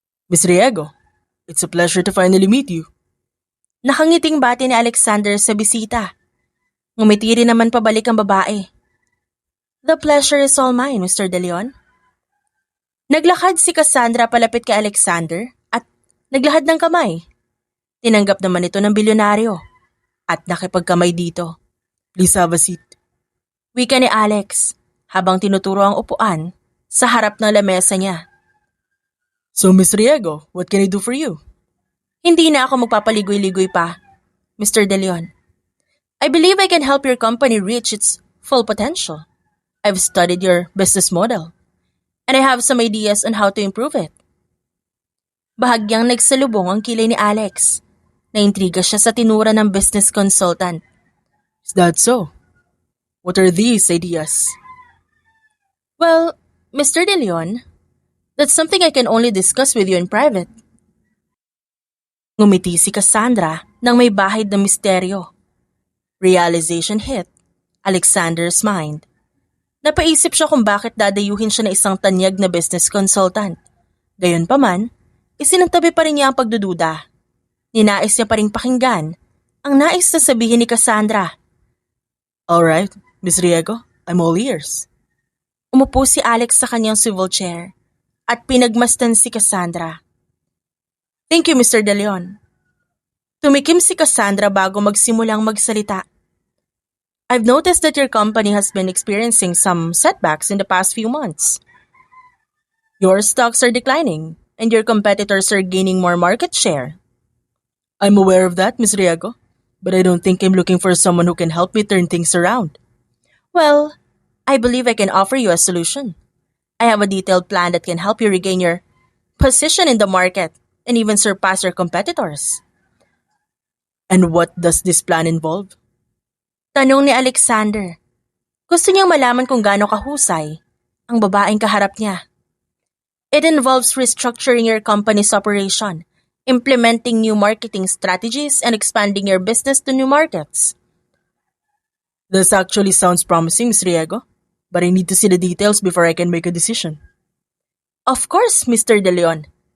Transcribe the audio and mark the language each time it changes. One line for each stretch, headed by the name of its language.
English: Miss Riego, it's a pleasure to finally meet you.
Filipino: Nakangiting bati ni Alexander sa bisita. Ngumiti rin naman pabalik ang babae.
English: The pleasure is all mine, Mr.
Filipino: De Leon. Naglakad si Cassandra palapit kay Alexander at naglahad ng kamay. Tinanggap naman ito ng bilyonaryo at nakipagkamay dito.
English: Please have a seat.
Filipino: Wika ni Alex habang tinuturo ang upuan sa harap ng lamesa niya.
English: So, Miss Riego, what can I do for you?
Filipino: Hindi na ako magpapaligoy-ligoy pa,
English: Mr. De Leon. I believe I can help your company reach its full potential. I've studied your business model, and I have some ideas on how to improve it.
Filipino: Bahagyang nagsalubong ang kilay ni Alex. Naintriga siya sa tinura ng business consultant.
English: Is that so? What are these ideas? Well, Mr. De Leon, that's something I can only discuss with you in private.
Filipino: Ngumiti si Cassandra nang may bahid na misteryo.
English: Realization hit Alexander's mind.
Filipino: Napaisip siya kung bakit dadayuhin siya na isang tanyag na business consultant. Gayunpaman, isinantabi pa rin niya ang pagdududa. Ninais niya pa rin pakinggan ang nais na sabihin ni Cassandra.
English: Alright, Miss Riego, I'm all ears.
Filipino: Umupo si Alex sa kanyang swivel chair at pinagmasdan si Cassandra.
English: Thank you, Mr. De Leon.
Filipino: Tumikim si Cassandra bago magsimulang magsalita.
English: I've noticed that your company has been experiencing some setbacks in the past few months. Your stocks are declining, and your competitors are gaining more market share. I'm aware of that, Ms. Riego, but I don't think I'm looking for someone who can help me turn things around. Well, I believe I can offer you a solution. I have a detailed plan that can help you regain your position in the market and even surpass your competitors. And what does this plan involve?
Filipino: Tanong ni Alexander. Gusto niyang malaman kung gaano kahusay ang babaeng kaharap niya.
English: It involves restructuring your company's operation, implementing new marketing strategies, and expanding your business to new markets. This actually sounds promising, Ms. Riego, but I need to see the details before I can make a decision. Of course, Mr. De Leon.